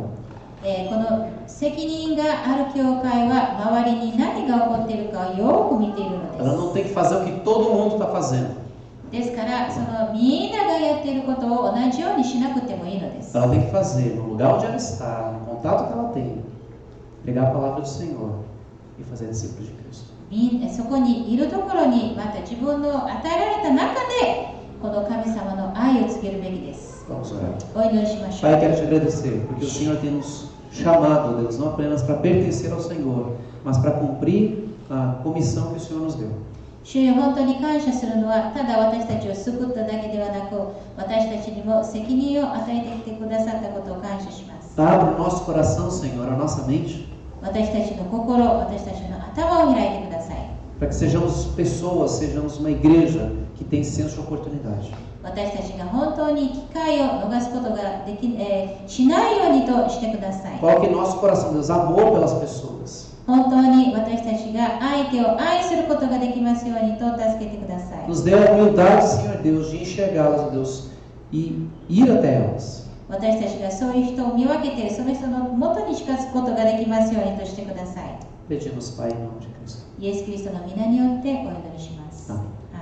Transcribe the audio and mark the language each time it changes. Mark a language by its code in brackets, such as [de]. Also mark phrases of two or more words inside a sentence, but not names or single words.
[ja] この責任がある教会は周りに何が起こっているかをよく見ているの [pt] Ela não [ja] で [pt] tem que fazer o que todo mundo está fazendo. [ja] す。ですからそのみんながやっていることを同じようにしなくてもいいのです。 [pt] Ela tem que fazer no lugar onde ela está, no contato que ela tem, pregar a palavra do Senhor e fazer discípulos de Cristo. [ja] そこにいるところにまた自分の与えられた中でこの神様の愛を告げるべきです。 [pt] Vamos orar. [ja] お祈りしましょう。 [pt] Pai, quero te agradecer, porque o Senhor tem nos chamado, Deus, não apenas para pertencer ao Senhor, mas para cumprir a comissão que o Senhor nos deu. [ja] 主よ、本当に感謝するのはただ私たちを救っただけではなく私たちにも責任を与えてきてくださったことを感謝します。 [pt] Abre o nosso coração, Senhor, a nossa mente, [ja] 私たちの心、私たちの頭を開いてください。 [pt] para que sejamos pessoas, sejamos uma igreja que tem senso de oportunidade. [ja] 私たちが本当に機会を逃すことがしないようにとしてください。 [pt] Coloque em nosso coração, Deus, amor pelas pessoas. [ja] 本当に私たちが相手を愛することができますようにと助けてください。 [pt] Nos dê a humildade, Senhor Deus, de enxergá-las, ó Deus, e ir até elas. [ja] 私たちがそういう人を見分けて、その人の元に近づくことができますようにとしてください。 [pt] Pedimos, Pai, em nome de Cristo. [ja] イエス・キリストの皆によってお祈りします。 [pt] Amém.